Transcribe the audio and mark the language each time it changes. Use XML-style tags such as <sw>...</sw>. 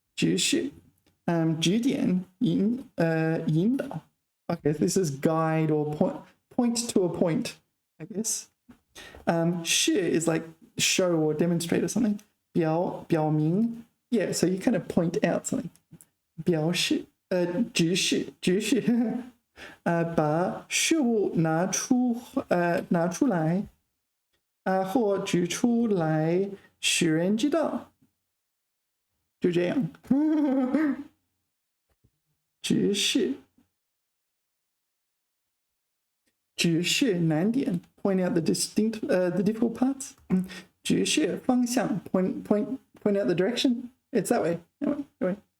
<zh>指示.指点引导.</zh> <en>Okay, this is guide or point to a point, I guess. 示 is like show or demonstrate or something.</en> <zh>表明.</zh> <en>Yeah, so you kind of point out something.</en> <zh>表示指示把事物拿出来或指出来使人知道。就这样。指示难点</zh> <en>point out the difficult parts.</en> <zh>指示方向</zh> <en>point out the direction. It's that way. That way.</en>